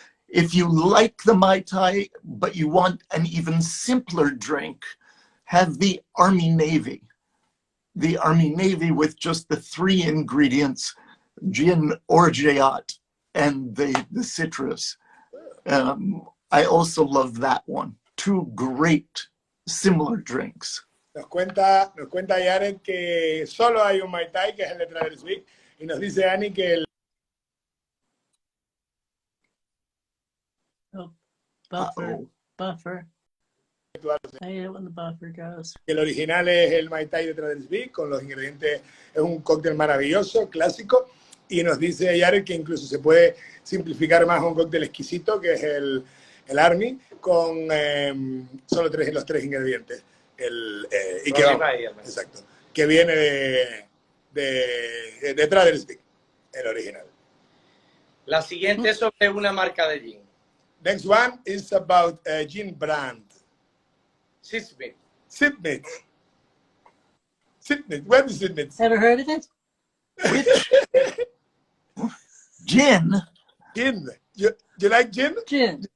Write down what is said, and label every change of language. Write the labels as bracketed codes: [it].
[en] If you like the Mai Tai, but you want an even simpler drink, have the Army Navy. The Army Navy with just the three ingredients, gin, orgeat, and the citrus. I also love that one. Two great similar drinks. [es] Nos cuenta Jared que solo hay un Mai Tai, que es el de Trader Vic, y nos dice Annie que el [en] Buffer. I hate it when the buffer goes. [es] El original es el Mai Tai de Trader Vic, con los ingredientes, es un cóctel maravilloso, clásico, y nos dice Jared que incluso se puede simplificar más a un cóctel exquisito, que es el Army, con solo los tres ingredientes. Y que vamos, exacto. que viene de Tradersvik, el original. La siguiente es sobre una marca de gin. [en] Next one is about a gin brand. Sismith. Sipmit. Sipmit. What is Sipmit? Ever heard of it? Gin. Gin. You like gin? Gin.